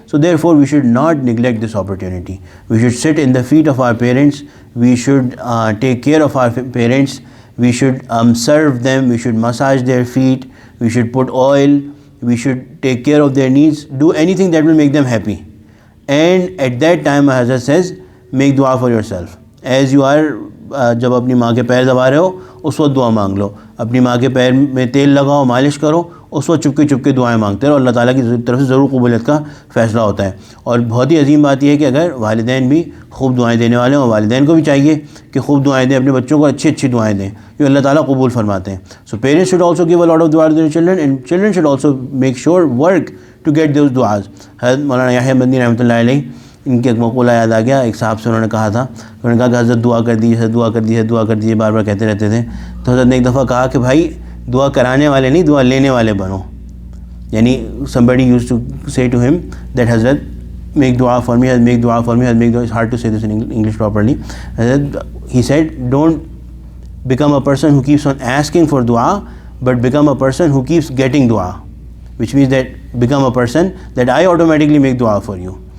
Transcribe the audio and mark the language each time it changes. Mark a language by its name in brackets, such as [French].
[English] So therefore we should not neglect this opportunity. We should sit in the feet of our parents, we should take care of our parents, we should serve them, we should massage their feet, we should put oil, we should take care of their needs, do anything that will make them happy. And at that time Hazrat says, make dua for yourself. As you are [Urdu] جب اپنی ماں کے پیر دبا رہے ہو اس وقت دعا مانگ لو, اپنی ماں کے پیر میں تیل لگاؤ, مالش کرو, اس وقت چپ کے دعائیں مانگتے رہو, اللہ تعالیٰ کی طرف سے ضرور قبولیت کا فیصلہ ہوتا ہے. اور بہت ہی عظیم بات یہ ہے کہ اگر والدین بھی خوب دعائیں دینے والے ہوں, والدین کو بھی چاہیے کہ خوب دعائیں دیں, اپنے بچوں کو اچھی دعائیں دیں جو اللہ تعالیٰ قبول فرماتے ہیں. [English] So parents should also give a lot of دعا to their children, and children should also make sure work to get those دعاز. [Urdu] حضرت مولانا یحییٰ مدنی رحمۃ اللہ علیہ, ان کے ایک مقولہ یاد آ گیا, ایک صاحب سے انہوں نے کہا تھا, انہوں نے کہا کہ حضرت دعا کر دیجیے, دعا کر دیجیے, دعا کر دیجیے, بار بار کہتے رہتے تھے. تو حضرت نے ایک دفعہ کہا کہ بھائی دعا کرانے والے نہیں, دعا لینے والے بنو. [English] یعنی somebody used to say to him that Hazrat make dua for me, make dua for me, make dua. It's hard to say this in English properly. Hazrat, he said, don't become a person who keeps on asking for dua, but become a person who keeps getting dua, which means that become a person that I automatically make dua for you.